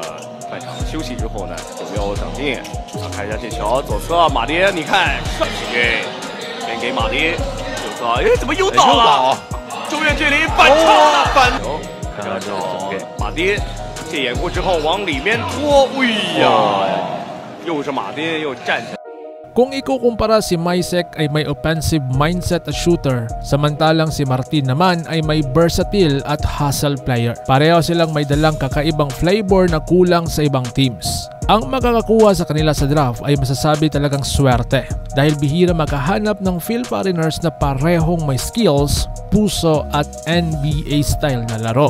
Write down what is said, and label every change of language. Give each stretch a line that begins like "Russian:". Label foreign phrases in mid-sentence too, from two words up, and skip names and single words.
Chinese: 半场休息之后呢，有没有长进？看一下这球，左侧马丁，你看上去，先给马丁，右侧，哎，怎么又倒了？中远距离反超了，反球，看看这给马丁，这掩护之后往里面拖，哎呀，又是马丁又站起来。
Filipino: Kung ikukumpara si Maisek ay may
English: offensive mindset
Filipino: at shooter, samantalang si Martin naman ay may versatile at
English: hustle player.
Filipino: Pareho silang may dalang kakaibang flavor na kulang sa ibang teams. Ang makakakuha sa kanila sa draft ay masasabi talagang swerte dahil bihira makahanap ng Phil Farreners na parehong may skills, puso at NBA style na laro.